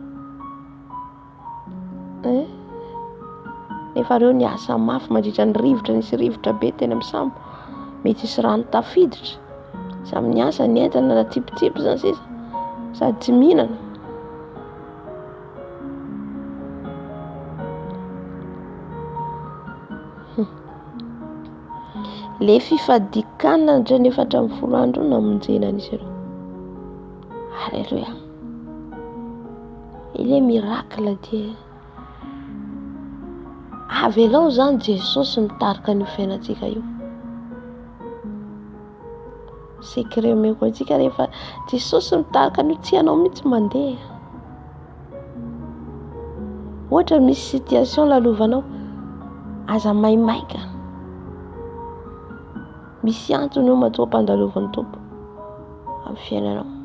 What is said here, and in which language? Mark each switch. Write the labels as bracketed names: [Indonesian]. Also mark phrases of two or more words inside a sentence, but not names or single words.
[Malagasy] Nefa reo niasa mafy mandritra ny rivotra, nisy rivotra be tena misambo, mety isy rano tafiditra, samy niasa nientana na tipitipy zany sisa sady tsy mihinana. Le fifadikanina nandritra ny 440 andro namonjena an'izy ireo. Halleluja. [French] Il est miracle [Malagasy] dia avy aloha zany Jesosy mitarika ny fiainantsika io. Secret meko antsika rehefa Jesosy mitarika anio tsy anao mihitsy mandeha. Ohatra misy situation lalovanao aza maimaika, misy antony io mahatonga mpandalovan'ny tompo amin'ny fiainanao.